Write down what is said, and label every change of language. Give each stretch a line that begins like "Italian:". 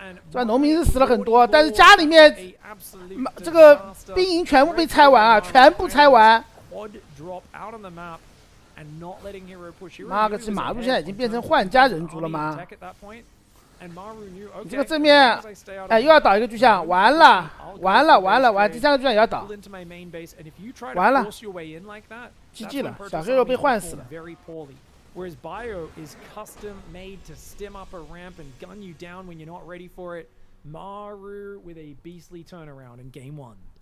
Chinese: 虽然农民是死了很多，但是家里面这个兵营全部被拆完啊，全部拆完。
English: odd drop out on the map and not letting Hero push. Hero
Chinese: 妈个，这马路现在已经变成换家人族了吗？你这个正面，哎，又要倒一个巨像，完了，第三个巨像也要倒，完了 ，GG 了，小黑肉被换死了。
English: Whereas Bio is custom made to stim up a ramp and gun you down when you're not ready for it. Maru with a beastly turnaround in game 1.